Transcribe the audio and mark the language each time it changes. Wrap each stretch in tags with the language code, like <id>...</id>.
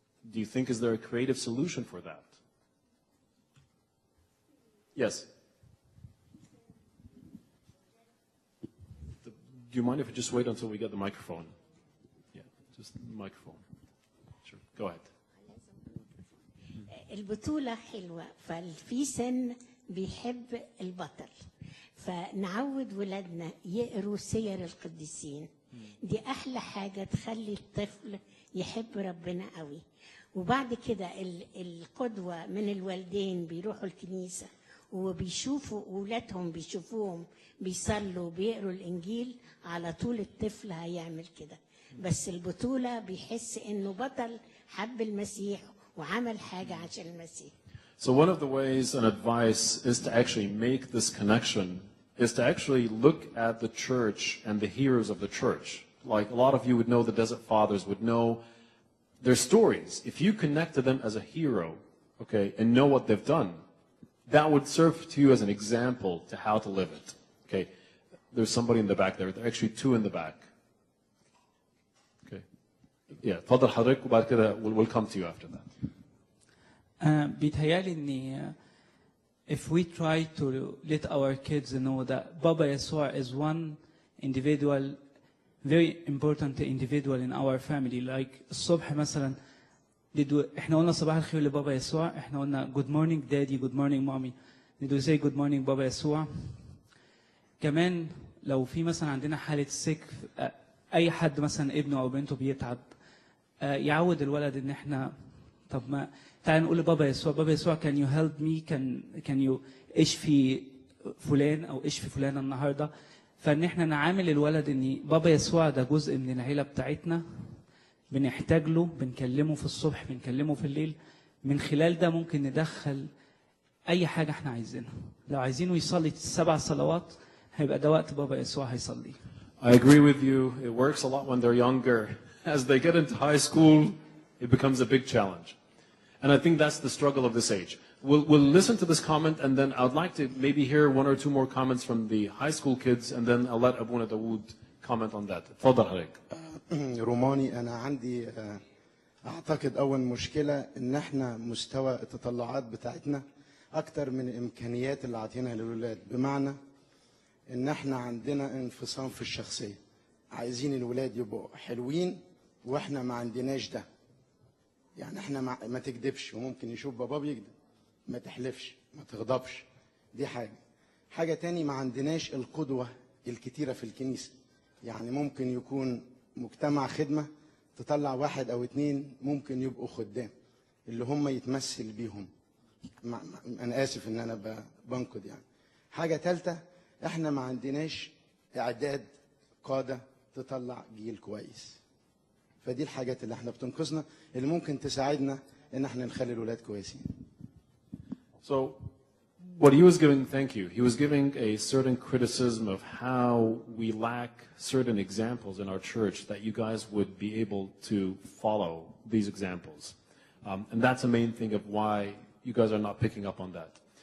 <en>Do you think, is there a creative solution for that? Yes. Do you mind if we just wait until we get the microphone? Yeah, just the microphone. Sure, go ahead.</en> <ar>البطولة حلوة، ففي سن بيحب البطل، فنعود ولادنا يقروا سير القديسين. دي أحلى حاجة تخلي الطفل يحب ربنا قوي. وبعد كده القدوة من الوالدين بيروحوا الكنيسة وبيشوفوا أولادهم بيشوفوهم بيصلوا بيقروا الإنجيل، على طول الطفل هيعمل كده. بس البطولة بيحس إنه بطل حب المسيح وعمل حاجة عشان المسيح.</ar> <en>So one of the ways and advice is to actually make this connection, is to actually look at the church and the heroes of the church. Like a lot of you would know, the Desert Fathers would know their stories. If you connect to them as a hero, okay, and know what they've done, that would serve to you as an example to how to live it. Okay, there's somebody in the back there. There are actually two in the back. Okay, yeah,</en> <ar>تفضل حضرتك وبعد كده</ar> <en>we'll come to you after that.</en> <ar>بيتهيألي إن</ar> <en>if we try to let our kids know that Baba Yesua is one individual, very important individual in our family.</en> <ar>Like الصبح مثلا احنا قلنا صباح الخير لبابا يسوع، احنا قلنا</ar> <en>good morning daddy, good morning mommy. Did we say good morning</en> <ar>بابا يسوع؟ كمان لو في مثلا عندنا حالة سك، أي حد مثلا ابنه أو بنته بيتعب، يعود الولد إن احنا طب ما تعال نقول لبابا يسوع، بابا يسوع</ar> <en>can you help me, can you</en> <ar>اشفي فلان أو اشفي فلانة النهارده. فإن احنا نعامل الولد إن بابا يسوع ده جزء من العيلة بتاعتنا، بنحتاج له، بنكلمه في الصبح، بنكلمه في الليل. من خلال ده ممكن ندخل أي حاجة احنا عايزينها. لو عايزينه يصلي 7 صلوات هيبقى ده وقت بابا يسوع هيصلي.</ar> <en>I agree with you. It works a lot when they're younger. As they get into high school, it becomes a big challenge. And I think that's the struggle of this age. We'll listen to this comment, and then I'd like to maybe hear 1 or 2 more comments from the high school kids, and then I'll let Abuna Daoud comment on that.</en> <ar>تفضل حضرتك. روماني، أنا عندي أعتقد أول مشكلة إن إحنا مستوى التطلعات بتاعتنا أكتر من الإمكانيات اللي عاطينها للولاد، بمعنى إن إحنا عندنا انفصام في الشخصية. عايزين الولاد يبقوا حلوين وإحنا ما عندناش ده. يعني إحنا ما تكذبش، وممكن يشوف بابا بيكذب، ما تحلفش، ما تغضبش. دي حاجة تاني، ما عندناش القدوة الكتيرة في الكنيسة. يعني ممكن يكون مجتمع خدمة تطلع 1 أو 2 ممكن يبقوا خدام اللي هم يتمثل بيهم. أنا آسف إن أنا بنقد يعني. حاجة ثالثة، إحنا ما عندناش إعداد قادة تطلع جيل كويس. فدي الحاجات اللي إحنا بتنقذنا، اللي ممكن تساعدنا إن إحنا نخلي الولاد كويسين.</ar> <en>So, what he was giving, thank you, he was giving a certain criticism of how we lack certain examples in our church that you guys would be able to follow these examples. And that's the main thing of why you guys are not picking up on that.</en>